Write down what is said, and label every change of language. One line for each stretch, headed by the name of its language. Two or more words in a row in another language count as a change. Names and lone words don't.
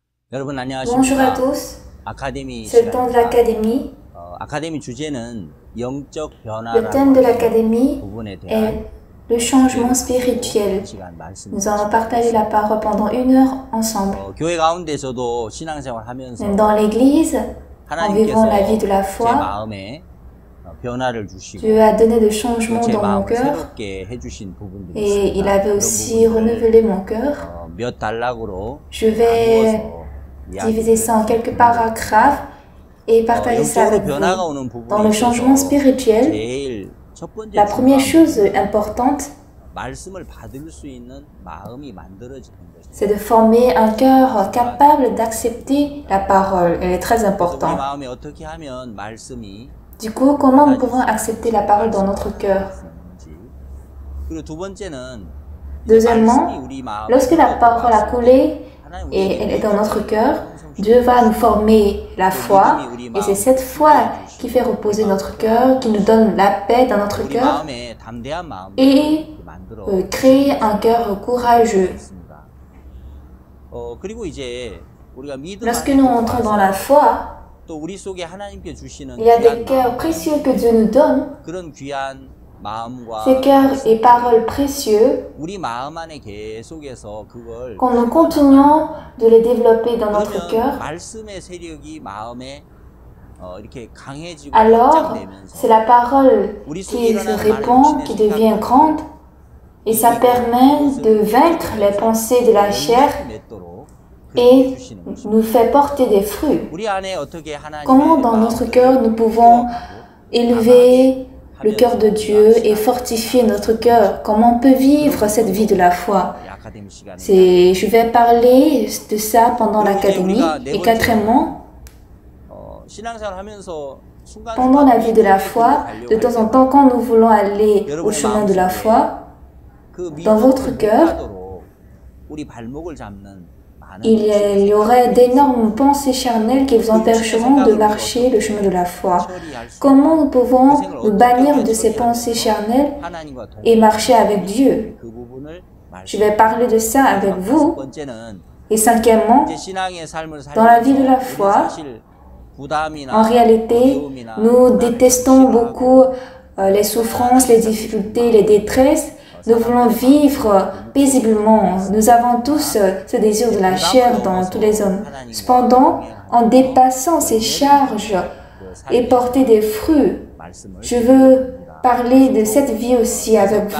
Korean: 여러분
French: Bonjour à
Korean: 안녕하십니까?
French: tous,
Korean: 아카데미
French: c'est le temps de
Korean: 시간입니다.
French: l'académie.
Korean: 아카데미 주제는 영적
French: Le
Korean: 변화라고
French: thème de
Korean: 하는
French: l'académie
Korean: 부분에
French: est
Korean: 대한
French: le changement spirituel.
Korean: 시간 말씀.
French: Nous allons partager la parole pendant 1 heure ensemble.
Korean: 교회 가운데서도 신앙생활 하면서
French: Même dans l'église, en vivant la vie de la
Korean: 제
French: foi,
Korean: 마음에 변화를 주시고
French: Dieu a donné des changements
Korean: 제
French: dans mon
Korean: 마음을
French: cœur
Korean: 새롭게 해주신 부분들이
French: et il
Korean: 있습니다.
French: avait aussi renouvelé mon cœur.
Korean: 몇 단락으로
French: Je vais diviser ça en quelques paragraphes et partager ça avec vous. Dans le changement spirituel,
Korean: 제일 첫 번째
French: la première chose importante,
Korean: 말씀을 받을 수 있는 마음이 만들어지는 것입니다.
French: c'est de former un cœur capable d'accepter la parole. Elle est très
Korean: 우리
French: importante.
Korean: 마음에 어떻게 하면 말씀이
French: Du coup, comment nous pouvons accepter la parole dans notre cœur?
Korean: 그리고 두 번째는
French: Deuxièmement, lorsque la parole a coulé et elle est dans notre cœur, Dieu va nous former la foi et c'est cette foi qui fait reposer notre cœur, qui nous donne la paix dans notre
Korean: 우리
French: cœur
Korean: 마음에 담대한 마음을
French: et
Korean: 만들어
French: créer un cœur courageux.
Korean: 있습니다. 그리고 이제 우리가 믿음
French: Lorsque nous entrons dans la foi,
Korean: 또 우리 속에 하나님께 주시는
French: il y a des
Korean: 귀한
French: cœurs
Korean: 마음,
French: précieux que Dieu nous donne.
Korean: 그런 귀한 마음과
French: Ces cœurs et paroles précieux,
Korean: 우리 마음 안에 계속해서 그걸
French: quand nous continuons de les développer dans notre
Korean: 그러면
French: cœur,
Korean: 말씀의 세력이 마음에 이렇게 강해지고
French: alors
Korean: 확장되면서
French: c'est la parole qui se répand, qui devient grande, et ça permet de vaincre les pensées de la chair
Korean: 맺도록
French: et nous fait porter des fruits.
Korean: 우리 안에 어떻게 하나님의
French: Comment dans notre cœur nous pouvons élever le cœur de Dieu et fortifier notre cœur? Comment on peut vivre cette vie de la foi?
Korean: 아카데미 시간에
French: Je vais parler de ça pendant l'académie. Et quatrièmement,
Korean: 신앙생활 하면서
French: pendant la vie de la foi, de temps en temps, quand nous voulons aller au chemin de la foi, dans votre cœur,
Korean: 우리 발목을 잡는
French: il y aurait d'énormes pensées charnelles qui vous empêcheront de marcher le chemin de la foi. Comment nous pouvons nous bannir de ces pensées charnelles et marcher avec Dieu?
Korean: 그 부분을
French: Je vais parler de ça avec vous.
Korean: 번째는
French: Et cinquièmement,
Korean: 신앙의 삶을
French: dans la vie de la foi, en réalité, nous détestons beaucoup les souffrances, les difficultés, les détresses. Nous voulons vivre paisiblement. Nous avons tous ce désir de la chair dans tous les hommes. Cependant, en dépassant ces charges et porter des fruits, je veux parler de cette vie aussi avec vous.